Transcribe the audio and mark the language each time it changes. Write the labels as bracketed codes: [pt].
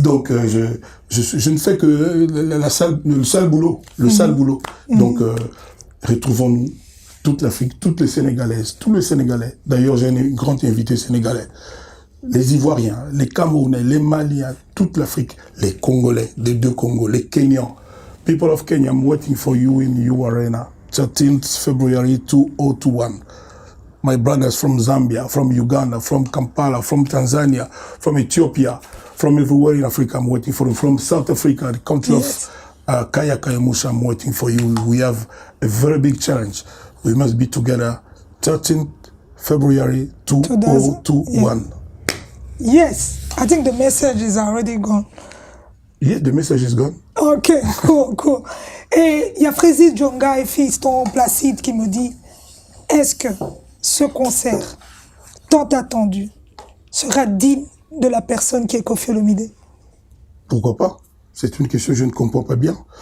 [fr] Donc, je ne fais que le sale boulot. Donc, retrouvons-nous, toute l'Afrique, toutes les Sénégalaises, tous les Sénégalais. D'ailleurs, j'ai un grand invité sénégalais. Les Ivoiriens, les Camerounais, les Maliens, toute l'Afrique, les Congolais, les 2 Congos, les Kenyans. [en] People of Kenya, I'm waiting for you in You Arena, 13th February 2021. My brothers from Zambia, from Uganda, from Kampala, from Tanzania, from Ethiopia, from everywhere in Africa, I'm waiting for you. From South Africa, the country of Kaya Musha, I'm waiting for you. We have a very big challenge. We must be together 13th February 2021. Yes, I think the message is already gone. Yeah, the message is gone. Ok, cool. [fr] Et il y a Frézy Djonga et Fiston Placide qui me dit, est-ce que ce concert tant attendu sera digne de la personne qui est Koffi Olomidé? Pourquoi pas? C'est une question que je ne comprends pas bien.